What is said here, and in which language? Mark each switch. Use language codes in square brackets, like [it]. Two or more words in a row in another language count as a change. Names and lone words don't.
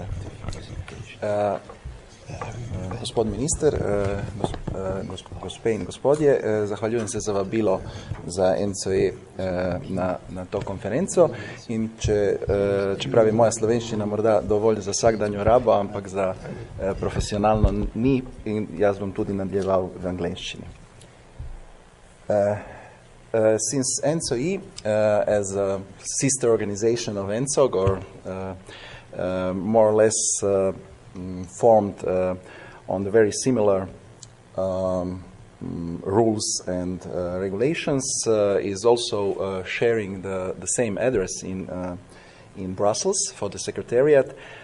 [sl] Gospodin minister, gospe in gospodje, zahvaljujem se za vabilo za NCE na to konferenco in čeprav je moja slovenščina morda dovolj za vsakdanjo rabo, ampak za profesionalno ni in jaz bom tudi nadaljeval v angleščini. [en] Since NCE, as a sister organization of NCOG, or more or less formed on the very similar rules and regulations, is also sharing the same address in Brussels for the Secretariat.